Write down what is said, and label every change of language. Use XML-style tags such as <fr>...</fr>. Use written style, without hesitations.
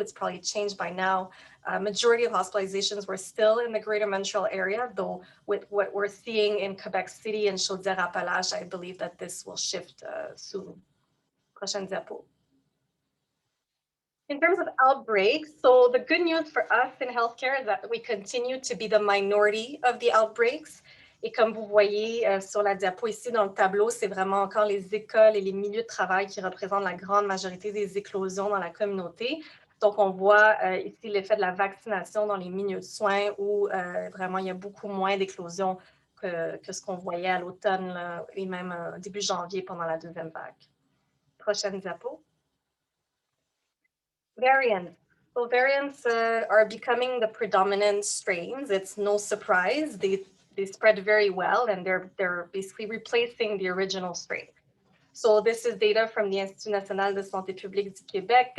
<en>It's probably changed by now. Majority of hospitalizations were still in the greater Montreal area, though with what we're seeing in Quebec City and Chaudière-Appalaches, I believe that this will shift soon.</en> <fr>Prochaine diapo.</fr> <en>In terms of outbreaks, so the good news for us in healthcare is that we continue to be the minority of the outbreaks.</en> <fr>Et comme vous voyez sur la diapo ici dans le tableau, c'est vraiment encore les écoles et les milieux de travail qui représentent la grande majorité des éclosions dans la communauté. Donc, on voit ici l'effet de la vaccination dans les milieux de soins où vraiment il y a beaucoup moins d'éclosions que ce qu'on voyait à l'automne et même début janvier pendant la deuxième vague. Prochaine diapo.</fr> <en>Variants. So variants are becoming the predominant strains. It's no surprise. They spread very well, and they're basically replacing the original strain. So this is data from the Institut National de Santé Publique du Québec.</en>